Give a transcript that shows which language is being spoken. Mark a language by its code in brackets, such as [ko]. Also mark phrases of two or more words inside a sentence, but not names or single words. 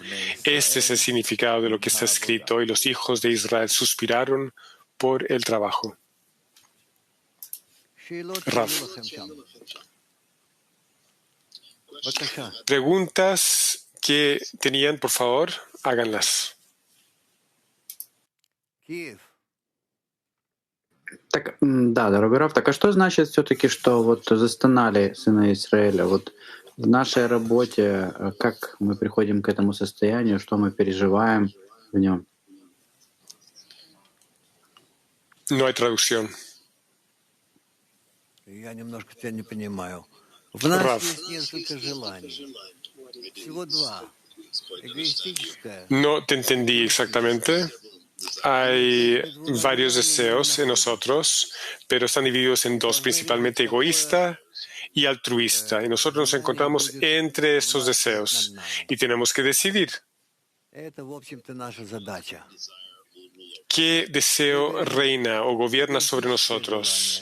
[es] Este es el significado de lo que está escrito, y los hijos de Israel suspiraron por el trabajo. Rav. Preguntas que tenían, por favor, háganlas. [ru] Так, да, дорогой Рав, так а что значит все-таки, что вот застонали сыны Израиля? Вот в нашей работе, как мы приходим к этому состоянию, что мы переживаем в нем? [es] No hay traducción. [ru] Я немножко тебя не понимаю. В нас есть несколько желаний. Всего два. Эгоистическое. [es] No te entendí exactamente. Hay varios deseos en nosotros, pero están divididos en dos, principalmente egoísta y altruista. Y nosotros nos encontramos entre estos deseos y tenemos que decidir qué deseo reina o gobierna sobre nosotros.